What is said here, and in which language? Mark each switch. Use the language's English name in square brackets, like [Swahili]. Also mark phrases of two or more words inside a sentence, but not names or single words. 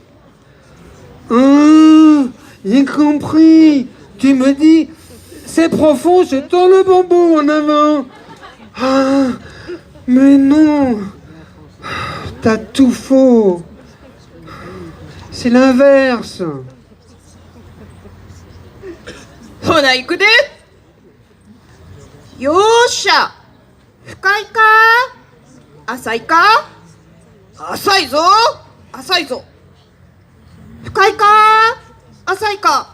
[French] Ah, j'ai compris. Tu me dis, c'est profond, je tends le bambou en avant. Ah, mais non. T'as tout faux. C'est l'inverse. [Japanese] ほな行くで。よーしゃ。深いか浅いか。浅いぞ浅いぞ。深いか浅いか。